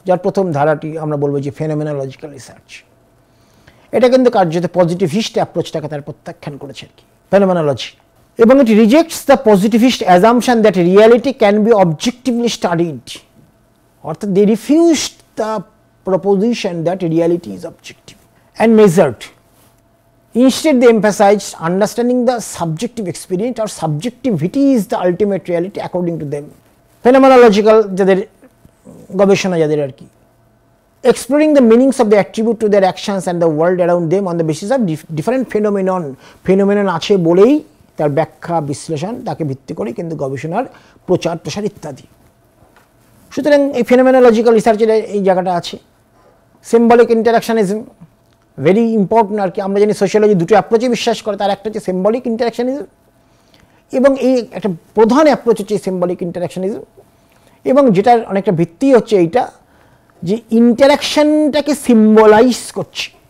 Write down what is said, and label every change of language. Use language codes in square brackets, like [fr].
[bn] যার প্রথম ধারাটি আমরা বলবো যে ফেনোমেনোলজিক্যাল রিসার্চ। এটা কিন্তু কার্যত পজিটিভিস্ট অ্যাপ্রোচটাকে তার প্রত্যাখ্যান করেছে আর কি, ফেনোমেনোলজি। [en] এবং it rejects the positivist assumption that reality can be objectively studied, অর্থাৎ they refused the proposition that reality is objective and measured. Instead, they emphasized understanding the subjective experience, or subjectivity is the ultimate reality according to them. Phenomenological [bn] যাদের গবেষণা যাদের আর কি, [en] exploring the meanings of the attribute to their actions and the world around them on the basis of different phenomenon [bn] আছে বলেই তার ব্যাখ্যা বিশ্লেষণ তাকে ভিত্তি করে কিন্তু গবেষণার প্রচার প্রসার ইত্যাদি। সুতরাং এই ফেনোমেনোলজিক্যাল রিসার্চের এই জায়গাটা আছে। সিম্বলিক ইন্টারাকশনিজম ভেরি ইম্পর্টেন্ট আর কি। আমরা জানি সোশিয়োলজি দুটো অ্যাপ্রোচে বিশ্বাস করে, তার একটা হচ্ছে সিম্বলিক ইন্টারাকশনিজম, এবং এই একটা প্রধান অ্যাপ্রোচ হচ্ছে সিম্বলিক ইন্টারাকশনিজম, এবং যেটার অনেকটা ভিত্তি হচ্ছে এইটা যে ইন্টারাকশনটাকে সিম্বলাইজ করছে।